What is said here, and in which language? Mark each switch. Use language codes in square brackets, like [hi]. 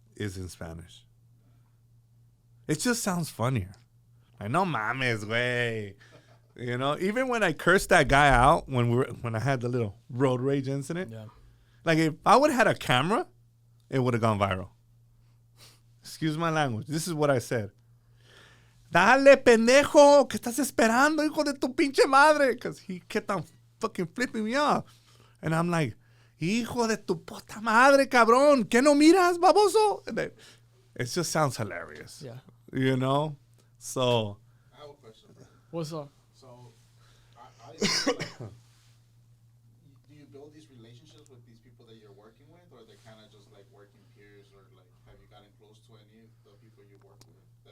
[en] is in Spanish. It just sounds funnier. [es] Like, no mames, güey. [en] You know, even when I cursed that guy out when I had the little road rage incident, Yeah. like if I would have had a camera, it would have gone viral. Excuse my language. This is what I said. [es] Dale, pendejo, ¿qué estás esperando, hijo de tu pinche madre? [en] Because he kept on fucking flipping me off. And I'm like, [es] hijo de tu puta madre, cabrón. ¿Qué no miras, baboso? [en] And then, it just sounds hilarious. Yeah. You know? So. I have a question. What's up? So, I feel like, do you build these relationships with these people that you're working with, or they kind of just like working peers, or like have you gotten close to any of the people you work with?